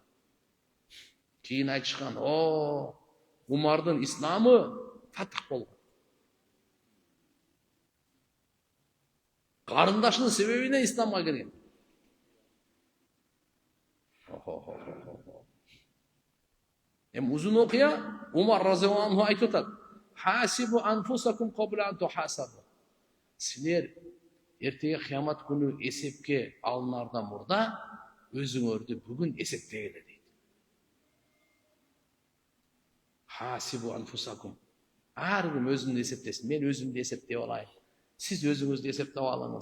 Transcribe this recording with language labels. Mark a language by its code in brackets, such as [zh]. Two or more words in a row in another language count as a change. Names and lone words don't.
[ky] Кийин айтышкан, Умардын исламы фатх болгон. Карындашынын себебине исламга кирген. Узун окуя, Умар разияллаху анху айтып атат: [ar] "حاسبوا أنفسكم قبل أن تحاسبوا." [ky] Силер эртеге кыямат күнү эсепке алынардан мурда өзүңөрдү бүгүн эсептегиле дейт. [ar] حاسبوا أنفسكم. [ky] Ар ким өзүн эсептесин. Мен өзүмдү эсептеп алайын. Сиз өзүңүздү эсептеп алыңыз.